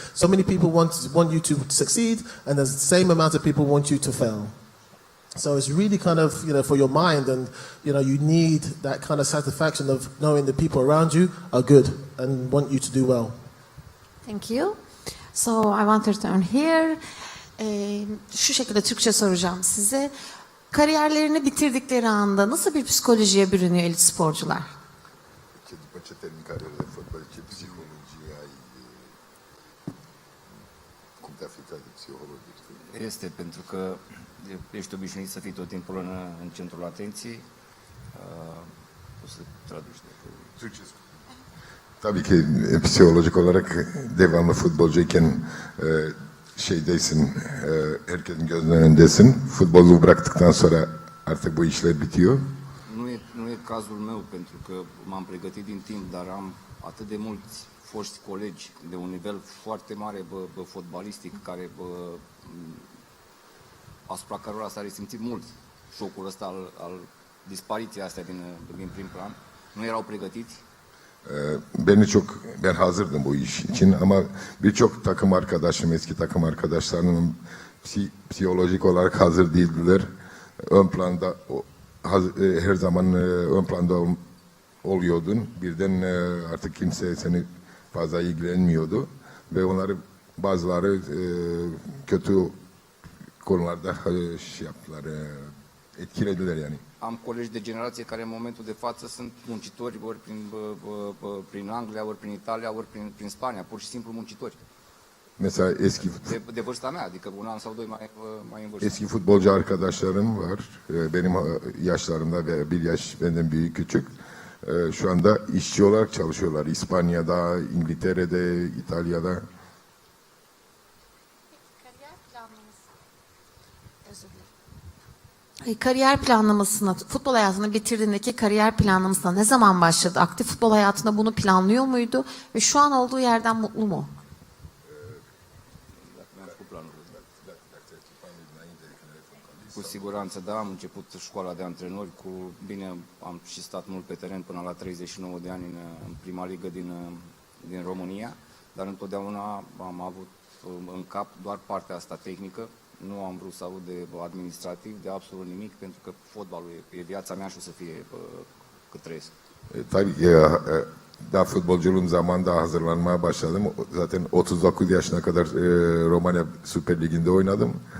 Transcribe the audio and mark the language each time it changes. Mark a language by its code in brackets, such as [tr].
[en] So many people want you to succeed, and there's the same amount of people want you to fail. So it's really kind of, you know, for your mind, and, you know, you need that kind of satisfaction of knowing the people around you are good and want you to do well. Thank you. So I want to turn here. [tr] Şu şekilde Türkçe soracağım size. Kariyerlerini bitirdikleri anda nasıl bir psikolojiye bürünüyor elit sporcular? [ro] După ce termin cariera de fotbal, ce psihologie ai, cum te afectează psihologic? Este pentru că ești obișnuit să fii tot timpul în centrul atenției. O să traduci de [tr] Tabii ki psikolojik olarak devamlı futbolcuyken şeydesin, herkesin gözünün önündesin. Futbolu bıraktıktan sonra artık bu işler bitiyor. [ro] Nu e cazul meu, pentru că m-am pregătit din timp, dar am atât de mulți foști colegi de un nivel foarte mare fotbalistic, care asupra cărora s-a resimțit mult șocul ăsta al dispariției astea din prim plan. Nu erau pregătiți. [tr] Ben hazırdım bu iş için, ama birçok takım arkadaşım, eski takım arkadaşlarım psikolojik olarak hazır değildiler. Ön planda, her zaman ön planda oluyordun. Birden artık kimse seni fazla ilgilenmiyordu ve bazıları kötü konularda şey yaptılar, etkilediler yani. [ro] Am colegi de generație care în momentul de față sunt muncitori, ori prin Anglia, ori prin Italia, ori prin Spania, pur și simplu muncitori. [tr] Mesela [ro] De vârsta mea, adică un an sau doi mai în vârstă. [tr] eski futbolcu arkadaşlarım var. Benim yaşlarımda ve bir yaş benden büyük, küçük. Şu anda işçi olarak çalışıyorlar. İspanya'da, İngiltere'de, İtalya'da. Kariyer planları Kariyer planlamasına, futbol hayatını bitirdiğindeki kariyer planlamasına ne zaman başladı? Aktif futbol hayatında bunu planlıyor muydu? Ve şu an olduğu yerden mutlu mu? [ro] Mi-am făcut planul. Cu siguranță, da, am început școala de antrenori cu, bine, am și stat mult pe teren până la 39 de ani în prima ligă din România, dar întotdeauna am avut în cap doar partea asta tehnică. Nu am vrut să aud de administrativ, de absolut nimic, pentru că fotbalul e viața mea și o să fie cât trăiesc. [tr] Tabii daha futbolculuğum zamanında hazırlanmaya başladım. Zaten 39 yaşına kadar Romanya Süper Ligi'nde oynadım.